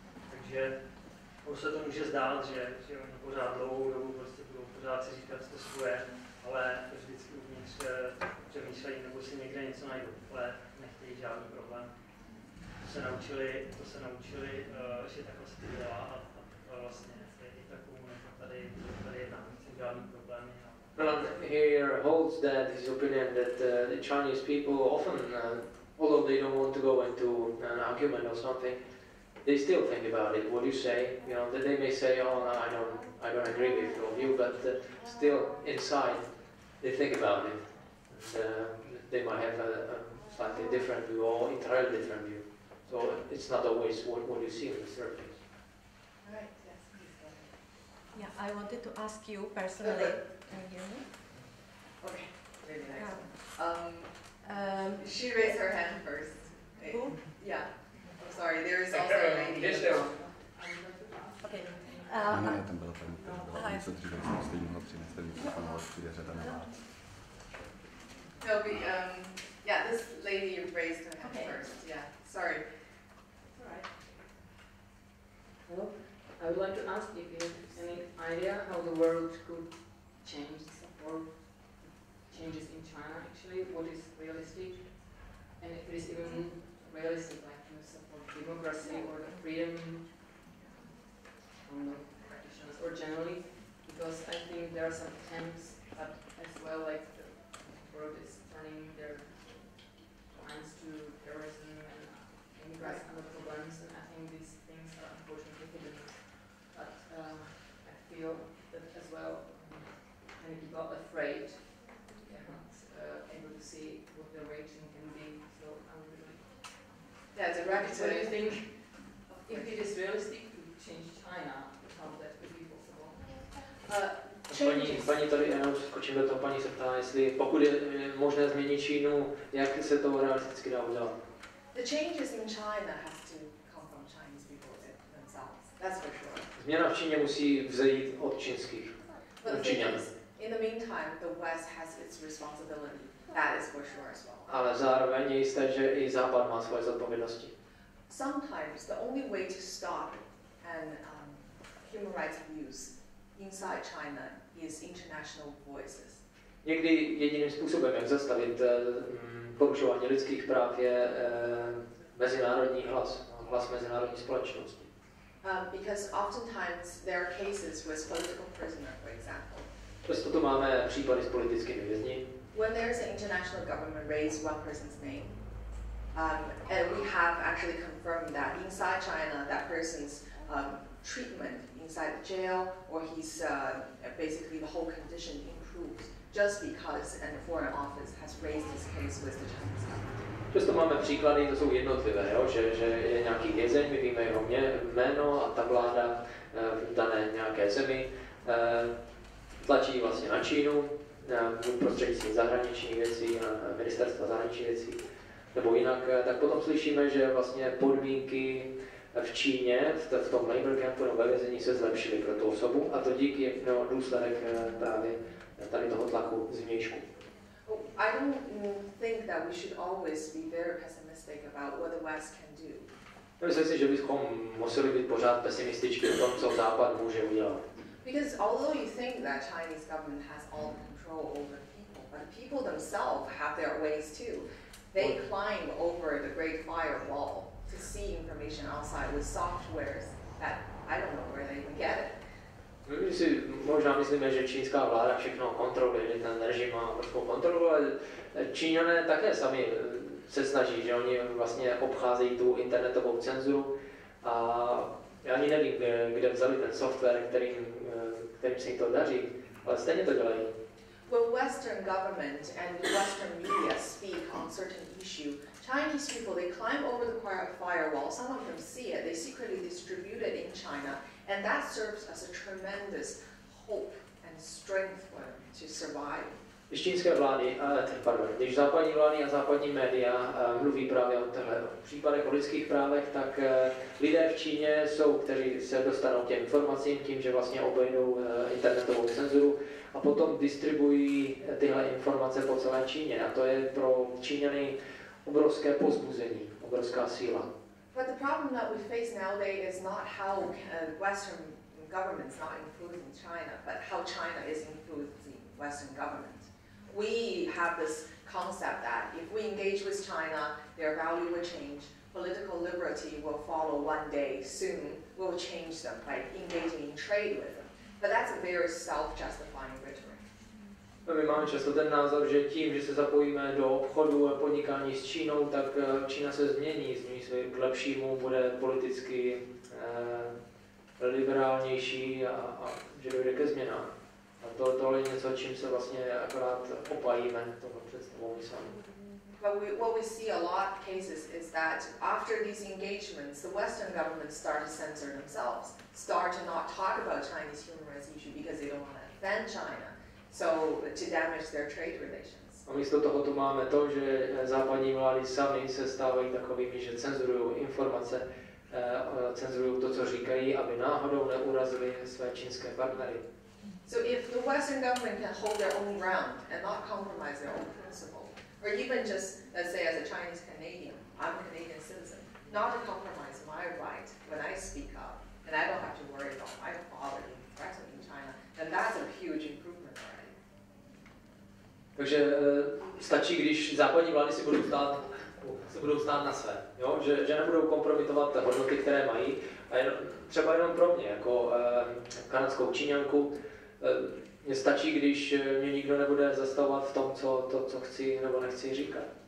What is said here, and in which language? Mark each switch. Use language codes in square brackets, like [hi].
[cs] Takže se to může zdát, že oni pořád dlouhou dobu prostě budou pořád si říkat to svoje, ale vždycky uvnitř přemýšlejí nebo si někde něco najdou, ale nechtějí žádný problém. To se naučili, že takhle se to dělá a vlastně i ta komunita tady jedná, nechce žádný problémy. [en] Well, here holds that his opinion that the Chinese people often, although they don't want to go into an argument or something, they still think about it. What you say, you know, that they may say, "Oh, no, I don't agree with your view," but still inside they think about it. And, they might have a slightly different view or entirely different view. So it's not always what you see on the surface. Right, yes, please go ahead. Yeah, I wanted to ask you personally. Can you hear me? Okay, really nice. She raised her hand first. Who? Yeah. I'm sorry, there is also a lady. Okay. [cs] Ne, tam byla paní, která byla něco dříve, jsem stejně mohla přinést ten mikrofon, ale přijde řada na vás. [en] Yeah, this lady raised her hand first. Yeah, sorry. All right. Hello. I would like to ask if you have any idea how the world could change or changes in China actually, what is realistic, and if it is even realistic, like to support democracy or the freedom from the practitioners or generally, because I think there are some attempts at as well, like the world is turning their minds to terrorism and immigrants and other problems, and I think these things are unfortunately hidden. But I feel that as well, many people are afraid. They're not able to see what their regime can be. So I would really. Yeah, direct. What do you think? If it is realistic to change China, how that could be possible? [cs] Paní tady, jenom skočím do toho, paní se ptá, jestli pokud je možné změnit Čínu, jak se to realisticky dá udělat? [en] The changes in China has to come from Chinese people themselves. That's for sure. [cs] Změna v Číně musí vzejít od čínských. [en] But in the meantime, the West has its responsibility. That is for sure as well. [cs] Ale zároveň je jisté, že i Západ má svoje zodpovědnosti. [en] Sometimes the only way to stop and human rights abuse inside China is international voices. [cs] Někdy jediným způsobem, jak zastavit porušování lidských práv, je mezinárodní hlas mezinárodní společnosti. [en] Because oftentimes there are cases with political prisoner, for example, [cs] Často tu máme případy s politickými vězni. [en] When there's an international government raise one person's name, and we have actually confirmed that inside China, that person's treatment inside the jail, or he's basically the whole condition improves just because a foreign office has raised his case with the Chinese government. [cs] Často máme příklady, to jsou jednotlivé, jo? Že je nějaký vězeň, my víme jeho jméno a ta vláda v dané nějaké zemi tlačí vlastně na Čínu, prostřednictvím zahraničních věcí, ministerstva zahraničních věcí, nebo jinak, tak potom slyšíme, že vlastně podmínky v Číně, v tom labor campu nebo ve vězení se zlepšily pro tu osobu a to díky důsledek právě tady toho tlaku zvnějšku. [en] I don't think that we should always be very pessimistic about what the West can do. [cs] Myslím si, že bychom museli být pořád pesimističtí o tom, co Západ může udělat. [en] Because although you think that Chinese government has all control over people, but the people themselves have their ways too. They climb over the Great Firewall to see information outside with softwares that I don't know where they even get it. [cs] My si možná myslíme, že čínská vláda všechno kontroluje, že ten režim má obrovskou kontrolu, ale Číňané také sami se snaží, že oni vlastně obcházejí tu internetovou cenzuru a já ani nevím, kde vzali ten software, kterým se jim to daří, ale stejně to dělají. [en] When Western government and Western media speak on certain issue, Chinese people, they climb over the firewall, some of them see it, they secretly distribute it in China, and that serves as a tremendous hope and strength for them to survive. [cs] Když čínské vlády, když západní vlády a západní média mluví právě o těchto případech o lidských právech, tak lidé v Číně jsou, kteří se dostanou k těm informacím tím, že vlastně obejdou internetovou cenzuru a potom distribuují tyhle informace po celé Číně. A to je pro Číňany obrovské povzbuzení, obrovská síla. [en] But the problem that we face nowadays is not how Western governments not influencing China, but how China is influencing Western government. We have this concept that if we engage with China, their value will change, political liberty will follow one day soon, we'll change them by engaging in trade with them. But that's a very self-justifying rhetoric. [cs] My máme často ten názor, že tím, že se zapojíme do obchodu a podnikání s Čínou, tak Čína se změní se k lepšímu, bude politicky liberálnější a že dojde ke změnám. A tohle je něco, čím se vlastně akorát opajíme toho představou sami. [en] But what we see a lot of cases is that after these engagements, the Western governments start to censor themselves, start to not talk about Chinese human rights issue because they don't want to offend China, so to damage their trade relations. [cs] A místo toho tu máme to, že západní vlády sami se stávají takovými, že cenzurují informace, cenzurují to, co říkají, aby náhodou neurazili své čínské partnery. [en] So if the Western government can hold their own ground and not compromise their own principle, or even just, let's say as a Chinese Canadian, I'm a Canadian citizen, not to compromise my right when I speak up, and I don't have to worry about my father being threatened in China, then that's a huge improvement already. [cs] Takže stačí, když západní vlády si budou stát na své, jo? Že nebudou kompromitovat hodnoty, které mají. A třeba jenom pro mě, jako kanadskou Číňanku, mně stačí, když mě nikdo nebude zastavovat v tom, co chci nebo nechci říkat.